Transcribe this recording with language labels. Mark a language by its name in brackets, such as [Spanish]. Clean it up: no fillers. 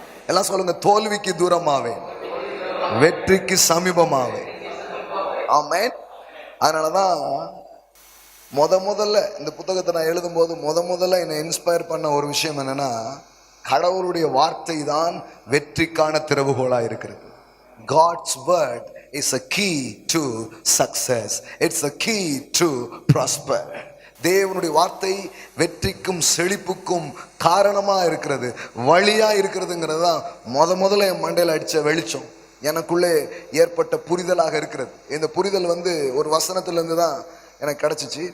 [Tamil] எல்லாம் சொல்லுங்க, தோல்விக்கு தூரமாவே, வெற்றிக்கு சமீபமாவே. ஆமென். அதனாலதான் முதல்ல இந்த புத்தகத்தை நான் எழுதும் போது முதல்ல என்னை இன்ஸ்பயர் பண்ண ஒரு விஷயம் என்னன்னா, கடவுளுடைய வார்த்தை தான் வெற்றிக்கான திறவுகோலா இருக்கிறது. [English] God's word is a key to success. It's a key to prosper. [Tamil] தேவனுடைய வார்த்தை வெற்றிக்கும் செழிப்புக்கும் காரணமா இருக்கிறது, வழியா இருக்கிறதுங்கிறது தான் முதல்ல என் மண்டையில் அடிச்ச வெளிச்சம், எனக்குள்ளே ஏற்பட்ட புரிதலாக இருக்கிறது. இந்த புரிதல் ஒரு வசனத்திலிருந்து தான் எனக்கு கிடைச்சிச்சு.